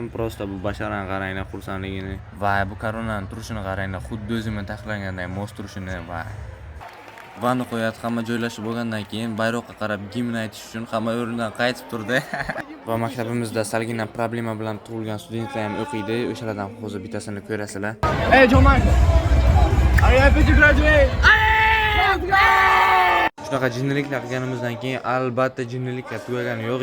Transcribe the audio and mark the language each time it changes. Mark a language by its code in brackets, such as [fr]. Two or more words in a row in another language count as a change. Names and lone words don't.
[uz] Prosta bu basharani qaranglar xursandligini. Va bu koronaning turishini qaranglar, xuddi o'zimga taxlanganday mos turishini va vanna qo'yadi. Hamma joylashib bo'lgandan keyin bayroqqa qarab gimn aytish uchun hamma o'rnidan qaytib turdi. Va maktabimizda salgina problema bilan tug'ilgan studentlar ham o'qiydi. O'shalardan hozir bittasini ko'rasizlar. [en] Hey, John Michael. Are you happy to graduate? [uz] Shunaqa jinniliklar qilganimizdan keyin albatta jinniliklar tugagani yo'q.